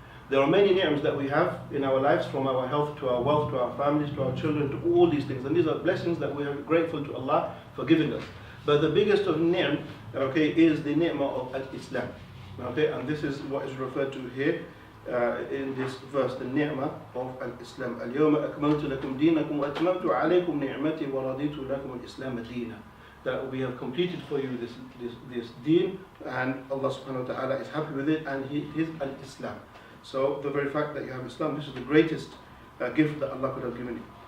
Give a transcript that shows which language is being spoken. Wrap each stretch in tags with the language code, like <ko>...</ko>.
<en>There are many ni'mas that we have in our lives, from our health to our wealth to our families to our children to all these things, and these are blessings that we are grateful to Allah for giving us. But the biggest of ni'mah, okay, is the ni'mah of al-Islam. Okay, and this is what is referred to here in this verse, the ni'mah of al-Islam.</en> <ar>اليوم أكملت لكم دينكم وأتممت عليكم نعمتي ورضيت لكم الإسلام دينا.</ar> <en>That we have completed for you this deen, and Allah subhanahu wa ta'ala is happy with it, and His al-Islam. So the very fact that you have Islam, this is the greatest gift that Allah could have given you.</en>